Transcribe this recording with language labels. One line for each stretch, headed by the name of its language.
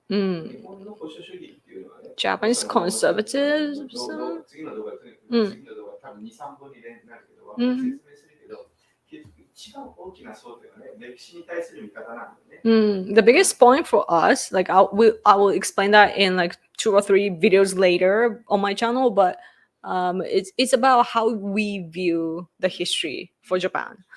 Japanese: 日本の保守主義っていうのはね。
English: Japanese conservatism?
Japanese: 次の動画多分2、3本になるけど、説明するけど、一番大きな争点はね、歴史に対する見方なんだよね。
English: The biggest point for us, like I will explain that in like 2 or 3 videos later on my channel, but it's about how we view the history for Japan.